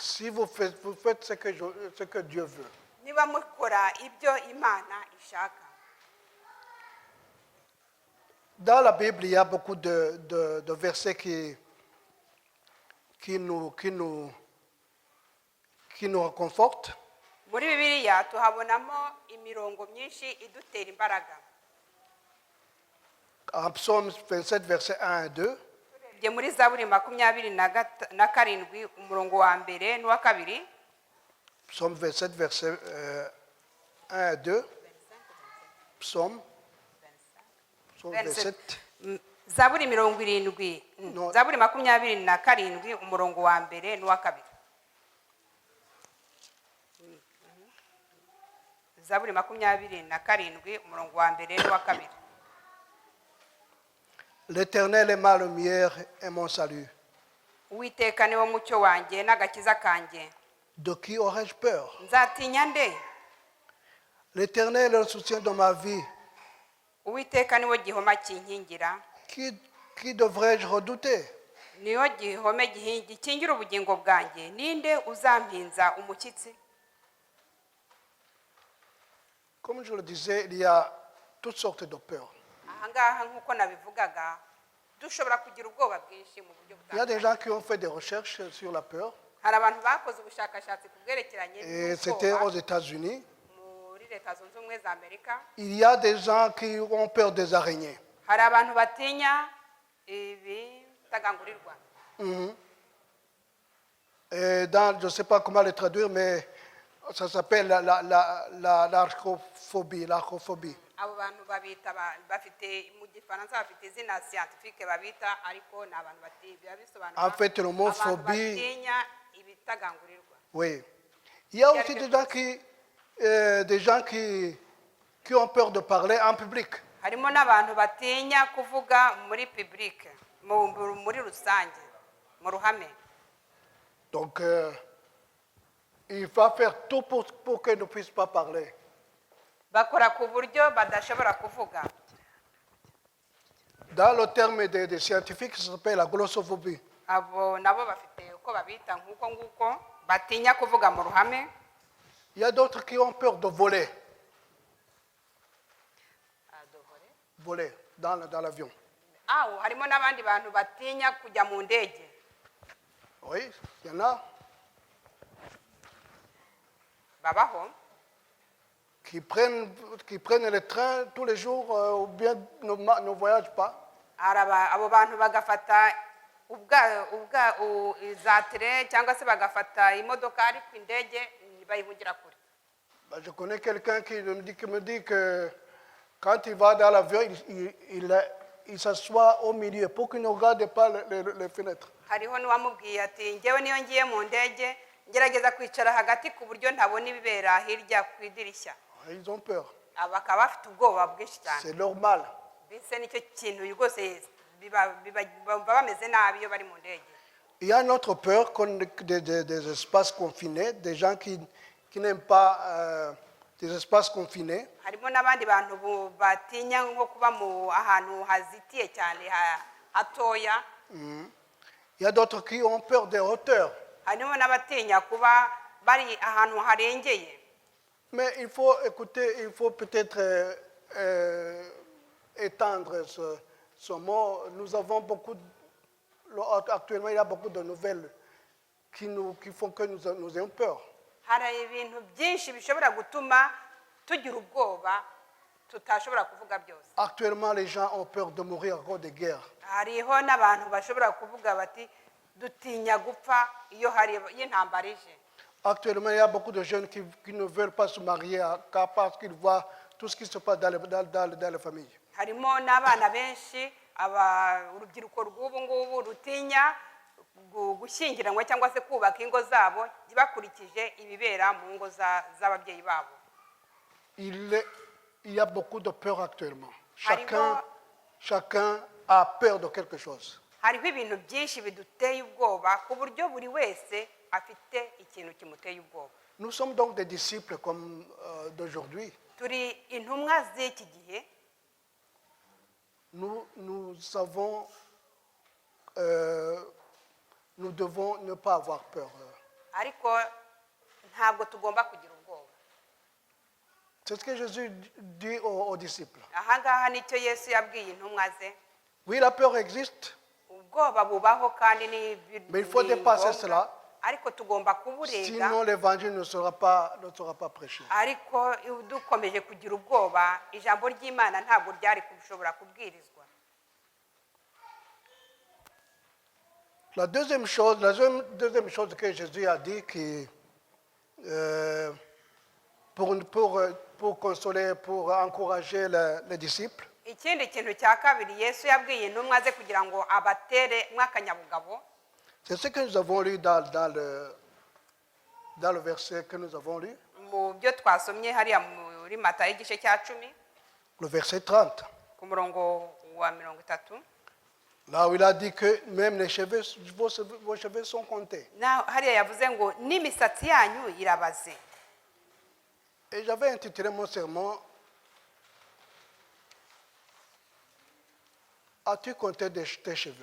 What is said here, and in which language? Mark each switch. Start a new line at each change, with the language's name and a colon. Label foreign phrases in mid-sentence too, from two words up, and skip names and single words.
French: Si vous faites ce que Dieu veut.
Kinyarwanda: niba mukora ibyo Imana ishaka.
French: Dans la Bible, il y a beaucoup de versets qui nous réconfortent.
Kinyarwanda: muri Bibiliya tuhabonamo imirongo myinshi idutera imbaraga.
French: En Psaume 27, versets 1 et 2,
Kinyarwanda: turebye muri Zaburi 27 umurongo wa mbere n'uwa kabiri.
French: Psaume 27, versets 1 et 2, Psaume 27,
Kinyarwanda: Zaburi 70, No. Zaburi 27 umurongo wa mbere n'uwa kabiri. Zaburi 27 umurongo wa mbere n'uwa kabiri.
French: L'Éternel est ma lumière et mon salut.
Kinyarwanda: Uwiteka ni wo mucyo wanjye n'agakiza kanjye.
French: De qui aurais-je peur?
Kinyarwanda: Nzatinya nde?
French: L'Éternel est le soutien de ma vie.
Kinyarwanda: Uwiteka ni wo gihoma kinkingira.
French: Qui devrais-je redouter?
Kinyarwanda: Niyo gihome gikingira ubugingo bwanjye. Ninde uzampinza umushyitsi?
French: Comme je le disais, il y a toutes sortes de peurs.
Kinyarwanda: ahangaha nk'uko nabivugaga dushobora kugira ubwoba bwinshi mu buryo
French: Il y a des
Kinyarwanda: butandukanye.
French: gens qui ont fait des recherches sur la peur.
Kinyarwanda: hari abantu bakoze ubushakashatsi ku bwerekeranye
French: Et c'était aux
Kinyarwanda: n'ubwoba
French: États-Unis.
Kinyarwanda: muri Leta Zunze Ubumwe za Amerika.
French: Il y a des gens qui ont peur des araignées.
Kinyarwanda: hari abantu batinya ibitagangurirwa.
French: Et je ne sais pas comment le traduire, mais ça s'appelle l'arachnophobie.
Kinyarwanda: abo bantu babita bafite mu gifaransa bafite izina scientifique babita ariko ni abantu biba bisobanura
French: En fait, le mot
Kinyarwanda: abantu
French: phobie,
Kinyarwanda: batinya ibitagangurirwa.
French: oui. Il y a aussi des gens qui ont peur de parler en public.
Kinyarwanda: harimo n'abantu batinya kuvuga muri public muri rusange mu ruhame.
French: Donc, il va faire tout pour qu'ils ne puissent pas parler.
Kinyarwanda: bakora ku buryo badashobora kuvuga.
French: Dans le terme des scientifiques, ça s'appelle la glossophobie.
Kinyarwanda: abo nabo bafite uko babita nk'uko nguko batinya kuvuga mu ruhame.
French: Il y a d'autres qui ont peur de voler. Voler dans l'avion.
Kinyarwanda: harimo n'abandi bantu batinya kujya mu ndege.
French: Oui, il y en a
Kinyarwanda: babaho
French: qui prennent le train tous les jours ou bien ne voyagent pas.
Kinyarwanda: abo bantu bagafata za tere cyangwa se bagafata imodoka ariko indege bayihungira kure.
French: Je connais quelqu'un qui me dit que quand il va dans l'avion, il s'assoit au milieu pour qu'il ne regarde pas les fenêtres.
Kinyarwanda: hariho n'uwamubwiye ati njyewe niyo ngiye mu ndege ngerageza kwicara hagati ku buryo ntabona ibibera hirya ku idirishya.
French: Ils ont peur.
Kinyarwanda: bakaba bafite ubwoba bwinshi cyane.
French: C'est normal.
Kinyarwanda: Bise nicyo kintu rwose baba bameze nabi iyo bari mu ndege.
French: Il y a une autre peur des espaces confinés, des gens qui n'aiment pas des espaces confinés.
Kinyarwanda: harimo n'abandi bantu batinya nko kuba mu ahantu hazitiye cyane hatoya.
French: Il y a d'autres qui ont peur des hauteurs.
Kinyarwanda: harimo n'abatinya kuba bari ahantu harengeye.
French: Mais il faut écouter, il faut peut-être étendre ce mot. Nous avons actuellement, il y a beaucoup de nouvelles qui font que nous ayons peur.
Kinyarwanda: hari ibintu byinshi bishobora gutuma tugira ubwoba tutashobora kuvuga byose.
French: Actuellement, les gens ont peur de mourir à cause des guerres.
Kinyarwanda: hariho n'abantu bashobora kuvuga bati dutinya gupfa iyo intambara ije.
French: Actuellement, il y a beaucoup de jeunes qui ne veulent pas se marier parce qu'ils voient tout ce qui se passe dans les familles.
Kinyarwanda: harimo n'abana benshi urubyiruko rw'ubu ngubu rutinya gushyingiranwa cyangwa se kubaka ingo zabo bakurikije ibibera mu ngo z'ababyeyi babo.
French: Il y a beaucoup de peur actuellement. Chacun a peur de quelque chose.
Kinyarwanda: hariho ibintu byinshi biduteye ubwoba ku buryo buri wese afite ikintu kimuteye ubwoba.
French: Nous sommes donc des disciples comme d'aujourd'hui.
Kinyarwanda: turi intumwa z'iki gihe.
French: Nous devons ne pas avoir peur.
Kinyarwanda: ariko ntabwo tugomba kugira ubwoba.
French: C'est ce que Jésus dit aux disciples.
Kinyarwanda: aha ngaha nicyo Yesu yabwiye intumwa ze.
French: Oui, la peur existe,
Kinyarwanda: ubwoba bubaho kandi
French: mais il faut dépasser cela.
Kinyarwanda: ariko tugomba kuburenga.
French: Sinon, l'évangile ne sera pas prêché.
Kinyarwanda: ariko dukomeje kugira ubwoba ijambo ry'Imana ntabwo ryari kushobora kubwirizwa.
French: La deuxième chose que Jésus a dit pour consoler, pour encourager les disciples,
Kinyarwanda: ikindi kintu cya kabiri Yesu yabwiye intumwa ze kugira ngo abatere mw'akanyabugabo.
French: c'est ce que nous avons lu dans le verset que nous avons lu.
Kinyarwanda: mu byo twasomye hariya muri Matayo igice cya 10
French: Le verset 30.
Kinyarwanda: ku murongo wa 30.
French: Là où il a dit que même vos cheveux sont comptés.
Kinyarwanda: hariya yavuze ngo n'imisatsi yanyu irabaze.
French: Et j'avais intitulé mon sermon « As-tu compté tes cheveux ?»